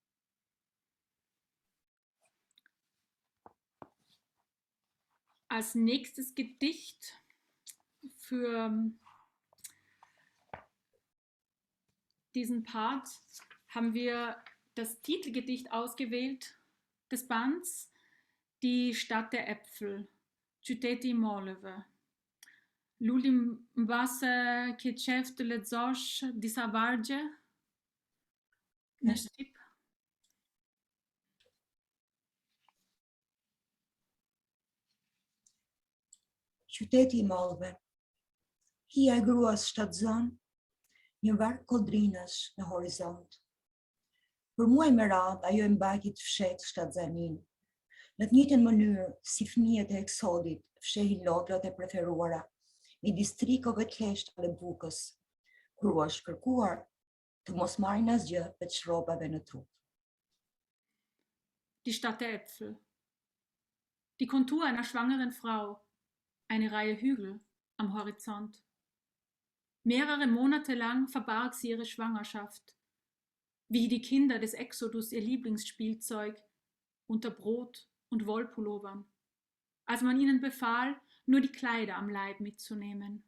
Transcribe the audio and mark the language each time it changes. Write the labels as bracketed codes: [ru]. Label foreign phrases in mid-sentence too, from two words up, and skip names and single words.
[de] Als nächstes Gedicht für diesen Part haben wir das Titelgedicht ausgewählt des Bands, Die Stadt der Äpfel, [sq] Qyteti Molleve. Lulim mbase ke qef të lexosh disa vargje në shqip. Qyteti i mollëve. Hija e gruas shtatzon një varg kodrinësh në horizont. Për muaj me radhë ajo e mbajti të fshet shtatzanin. Në të njëjtën mënyrë si fëmijët e eksodit fshehin lodrat e preferuara midis trikove të lehta dhe bukës, kur u është kërkuar të mos marrin asgjë veç rrobave në trup. [de] Die Stadt der Äpfel. Die Kontur einer schwangeren Frau. Eine Reihe Hügel am Horizont. Mehrere Monate lang verbarg sie ihre Schwangerschaft, wie die Kinder des Exodus ihr Lieblingsspielzeug, unter Brot und Wollpullovern, als man ihnen befahl, nur die Kleider am Leib mitzunehmen.